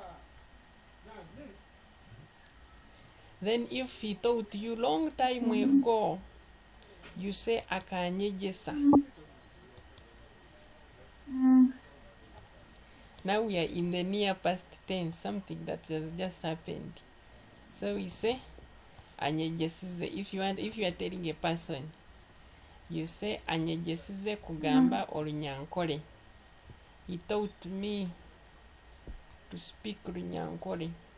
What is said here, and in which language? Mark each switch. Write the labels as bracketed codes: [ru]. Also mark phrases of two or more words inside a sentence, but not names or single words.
[en] Then if he taught you long time ago, you say akanyegesa. Now we are in the near past tense, something that has just happened. So we say anyegesize. If you are telling a person, you say [nyn] anyegesize kugamba Runyankore. [en] He taught me to speak Runyankore.